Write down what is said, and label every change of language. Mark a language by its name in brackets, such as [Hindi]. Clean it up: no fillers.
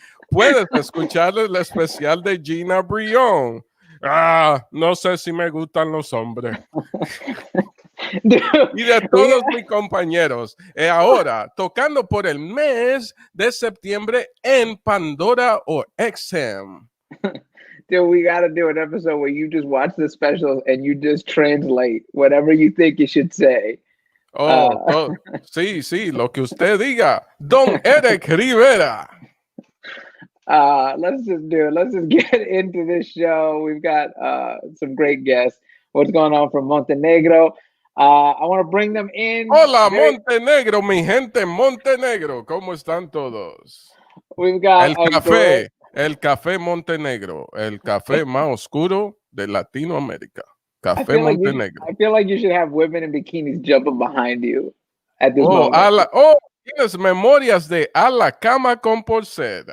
[Spanish] Puedes escuchar el especial de Gina Brion. No sé si me gustan los hombres. Y de todos mis compañeros, ahora tocando por el mes de septiembre en Pandora o XM. [English] Dude, we gotta do an episode where you just watch the specials and you just translate whatever you think you should say. [Spanish] Sí, lo que usted diga. Don Erik Rivera. [English] Let's just get into this show. We've got some great guests. What's going on from Montenegro? I want to bring them in. [Spanish] Hola, Montenegro, mi gente en Montenegro. ¿Cómo están todos? [English] We've got [Spanish] el café Montenegro, el café más oscuro de Latinoamérica. Café Montenegro. [English] I feel like you should have women in bikinis jumping behind you at this moment. [Spanish] Tienes memorias de a la cama con Porcel.